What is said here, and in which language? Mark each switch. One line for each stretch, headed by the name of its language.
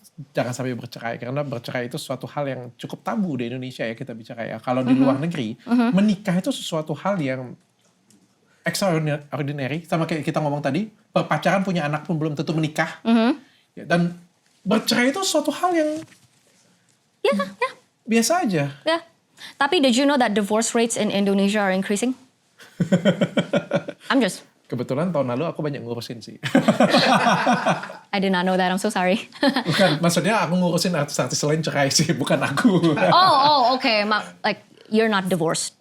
Indonesian: Jangan sampai bercerai, karena bercerai itu suatu hal yang cukup tabu di Indonesia ya kita bicara ya. Kalau di luar negeri, menikah itu sesuatu hal yang extraordinary. Sama kayak kita ngomong tadi, pacaran punya anak pun belum tentu menikah. Ya, dan bercerai itu suatu hal yang biasa aja.
English: Yeah.
Indonesian: Tapi
English: did you know that divorce rates in Indonesia are increasing? I'm just...
Indonesian: Kebetulan tahun lalu aku banyak ngurusin sih.
English: I did not know that. I'm so sorry.
Indonesian: Bukan, maksudnya aku ngurusin artis-artis lain cerai sih, bukan aku.
English: Okay. Like, you're not divorced.